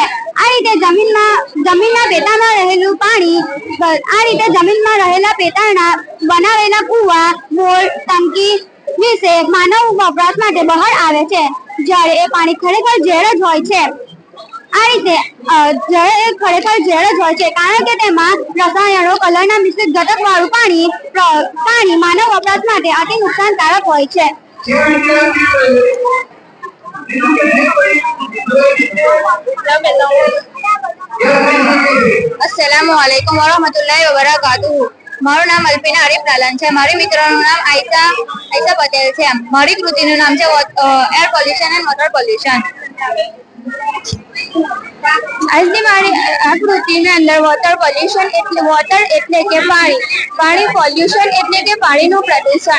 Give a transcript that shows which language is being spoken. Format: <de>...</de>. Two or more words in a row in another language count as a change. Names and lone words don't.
<gu>આ રીતે જમીનના પેટાળમાં રહેલા પેટાળના બનાવેલા કુવા, બોર, ટંકી વિશે માનવ વપરાશ માટે બહાર આવે છે, જ્યારે એ પાણી ખરેખર ઝેર જ હોય છે. આ રીતે ખરેખર ઝેર જ હોય છે, કારણ કે તેમાં રસાયણો, કલરના મિશ્રિત ઘટક વાળું પાણી માનવ વપરાશ માટે અતિ નુકસાનકારક હોય છે.</gu> <ar>السلام عليكم ورحمة الله وبركاته.</ar> <gu>મારું નામ અલ્પીના આરિફ નાલન છે. મારી મિત્રનું નામ આયશા પટેલ છે. મારી કૃતિનું નામ છે</gu> <en>air pollution and water pollution.</en> <gu>આજની મારી આ કૃતિની અંદર</gu> <en>water pollution</en> <gu>એટલે કે પાણી પોલ્યુશન એટલે કે પાણીનું પ્રદૂષણ.</gu>